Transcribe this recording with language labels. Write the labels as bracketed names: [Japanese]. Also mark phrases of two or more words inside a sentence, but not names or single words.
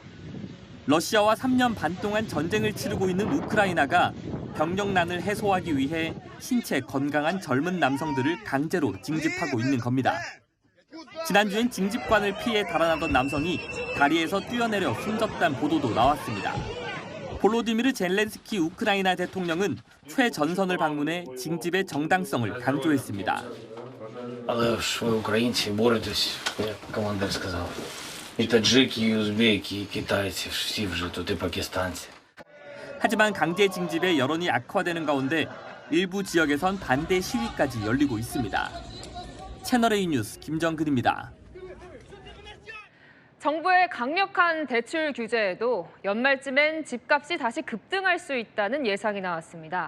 [Korean] 러시아와 3년 반 동안 전쟁을 치르고 있는 우크라이나가 병력난을 해소하기 위해 신체 건강한 젊은 남성들을 강제로 징집하고 있는 겁니다. 지난주엔 징집관을 피해 달아나던 남성이 다리에서 뛰어내려 숨졌다는 보도도 나왔습니다. 볼로디미르 젤렌스키 우크라이나 대통령은 최전선을 방문해 징집의 정당성을 강조했습니다. [Ukrainian] Але ж ви українці боретесь, як командир сказав. І таджики, і узбеки, і китайці, всі вже тут, і пакистанці. [Korean] 하지만 강제 징집의 여론이 악화되는 가운데 일부 지역에선 반대 시위까지 열리고 있습니다. 채널A 뉴스 김정근입니다. 정부의 강력한 대출 규제에도 연말쯤엔 집값이 다시 급등할 수 있다는 예상이 나왔습니다.